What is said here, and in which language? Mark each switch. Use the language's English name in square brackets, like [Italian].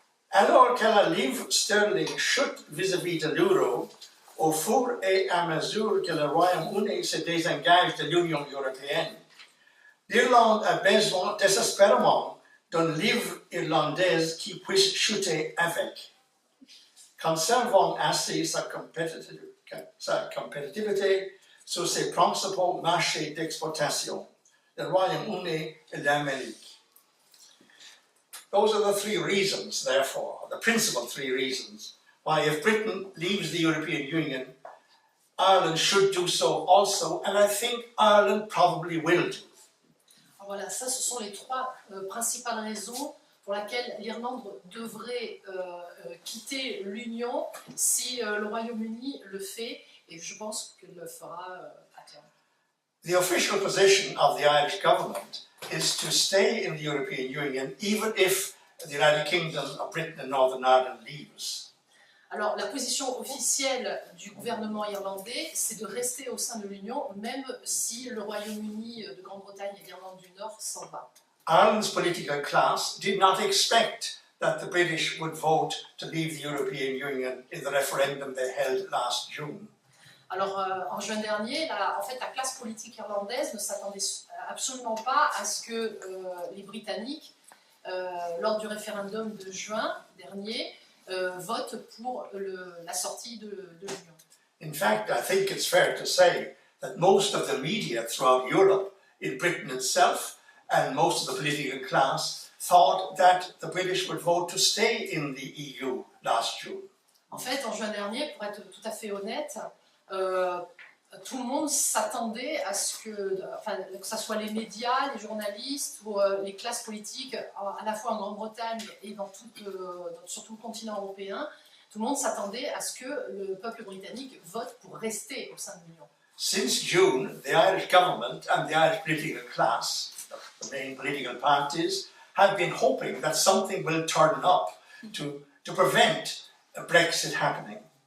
[French] Alors que la livre sterling chute vis-à-vis de l'euro, au fur et à mesure que le Royaume-Uni se désengage de l'Union européenne, l'Irlande a besoin désespérément d'une livre irlandaise qui puisse chuter avec. Conservant ainsi sa compétitivité sur ses principaux marchés d'exportation, le Royaume-Uni et l'Amérique. [English] Those are the three reasons, therefore, the principal three reasons, why if Britain leaves the European Union, Ireland should do so also, and I think Ireland probably will do. [French] Voilà, ça, ce sont les trois principales raisons pour lesquelles l'Irlande devrait quitter l'Union si le Royaume-Uni le fait, et je pense qu'il le fera à terme. [English] The official position of the Irish government is to stay in the European Union even if the United Kingdom of Britain and Northern Ireland leaves. [French] Alors, la position officielle du gouvernement irlandais, c'est de rester au sein de l'Union, même si le Royaume-Uni de Grande-Bretagne et l'Irlande du Nord s'en va. [English] Ireland's political class did not expect that the British would vote to leave the European Union in the referendum they held last June. [French] Alors, en juin dernier, la classe politique irlandaise ne s'attendait absolument pas à ce que les Britanniques, lors du référendum de juin dernier, votent pour la sortie de l'Union. [English] In fact, I think it's fair to say that most of the media throughout Europe, in Britain itself, and most of the political class thought that the British would vote to stay in the EU last June. [French] En fait, en juin dernier, pour être tout à fait honnête, tout le monde s'attendait à ce que ce soit les médias, les journalistes ou les classes politiques, à la fois en Grande-Bretagne et sur tout le continent européen, tout le monde s'attendait à ce que le peuple britannique vote pour rester au sein de l'Union. [English] Since June, the Irish government and the Irish political class, the main political parties, have been hoping that something will turn up to prevent a Brexit happening.